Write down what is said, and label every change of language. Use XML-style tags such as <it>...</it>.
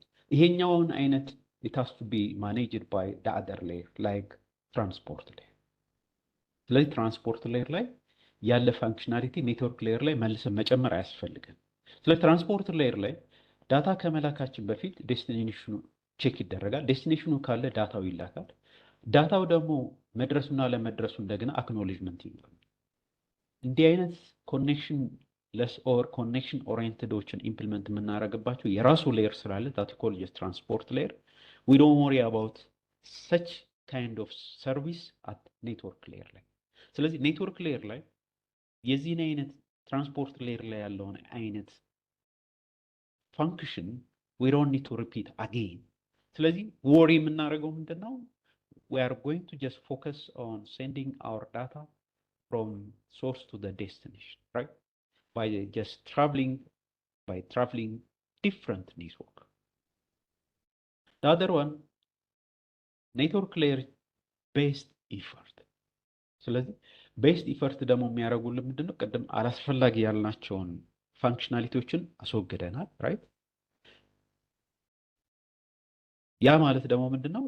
<am>ይሄኛውን አይነት</am> <en>it has to be managed by the other layer like transport layer።</en> <am>ስለዚህ ትራንስፖርት ሌየር ላይ ያለ ፋንክሽናሊቲ ኔትወርክ ሌየር ላይ መልሰን መጨመር አያስፈልግም። ስለዚህ ትራንስፖርት ሌየር ላይ ዳታ ከመላካችን በፊት ዴስቲኔሽኑ ቼክ ይደረጋል። ዴስቲኔሽኑ ካለ ዳታው ይላካል። ዳታው ደግሞ መድረሱና ለመድረሱ እንደገና አክኖሌጅመንት ይኖራል። እንዲህ አይነት ኮኔክሽን ለስ ኦር ኮኔክሽን ኦሪየንትዶችን ኢምፕሊመንት የምናደርግባቸው የራሱ ሌየር ስላለ</am> <en>that called just transport layer. we don't worry about such kind of service at network layer</en> <am>ላይ። ስለዚህ ኔትወርክ ሌየር ላይ የዚህን አይነት ትራንስፖርት ሌየር ላይ ያለውን አይነት</am> <en>function we don't need to repeat again።</en> <am>ስለዚህ ወሪ የምናደርገው ምንድነው?</am> <en>we are going to just focus on sending our data from source to the destination, right? By just traveling different network. The other one, network layer based effort።</en> <am>ስለዚህ ቤስት ኢፈርት ደግሞ የሚያደርጉልን ምንድነው? ቀደም አላስፈላጊ ያልናቸውን ፋንክሽናሊቲዎችን አስወግደናል ራይት። ያ ማለት ደግሞ ምንድነው?</am>